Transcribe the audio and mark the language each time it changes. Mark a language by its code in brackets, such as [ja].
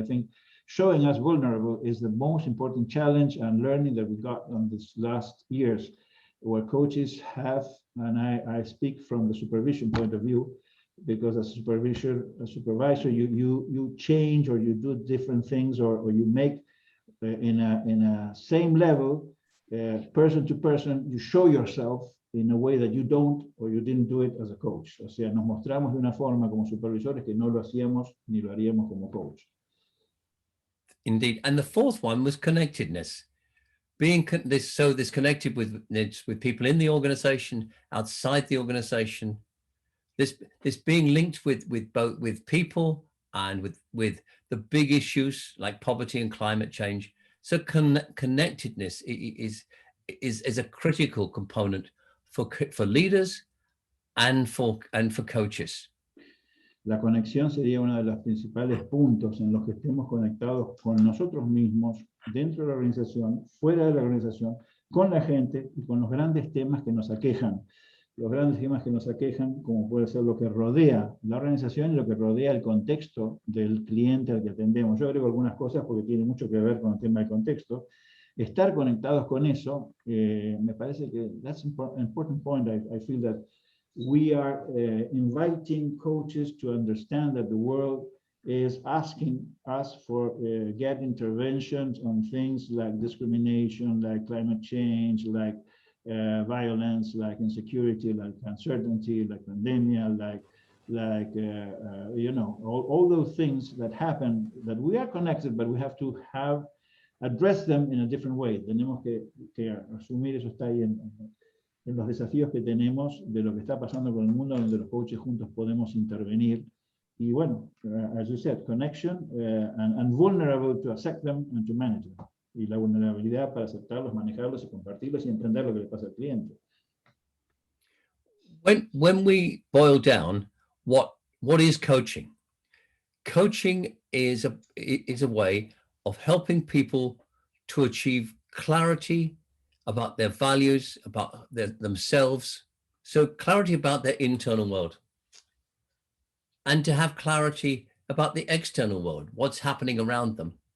[en] I think showing us vulnerable is the most important challenge and learning that we got on these last years, where coaches have, and I speak from the supervision point of view, because as a supervisor, you change or you do different things, or you make in a same level, person to person, you show yourself in a way that you don't or you didn't do it as a coach. [es] O sea, nos mostramos de una forma como supervisores que no lo hacíamos ni lo haríamos como coach. [en] Indeed. And the fourth one was connectedness. Being this connected with people in the organization, outside the organization, this being linked with both with people and with the big issues like poverty and climate change. So connectedness is a critical component for leaders and for coaches. [es] La conexión sería uno de los principales puntos en los que estemos conectados con nosotros mismos, dentro de la organización, fuera de la organización, con la gente y con los grandes temas que nos aquejan. Los grandes temas que nos aquejan, como puede ser lo que rodea la organización y lo que rodea el contexto del cliente al que atendemos. Yo agrego algunas cosas porque tiene mucho que ver con el tema del contexto. Estar conectados con eso, me parece que [en] that's an important point. I feel that we are inviting coaches to understand that the world is asking us for get interventions on things like discrimination, like climate change, like violence, like insecurity, like uncertainty, like pandemia, like you know, all those things that happen, that we are connected, but we have to address them in a different way. [es] Tenemos que asumir, eso está ahí en los desafíos que tenemos de lo que está pasando con el mundo, donde los coaches juntos podemos intervenir. Y bueno, [en] as you said, connection and vulnerable to accept them and to manage them. [es] Y la vulnerabilidad para aceptarlos, manejarlos y compartirlos y entender lo que le pasa al cliente. [en] When we boil down, what is coaching? Coaching is a way of helping people to achieve clarity about their values, about themselves, so clarity about their internal world, and to have clarity about the external world, what's happening around them.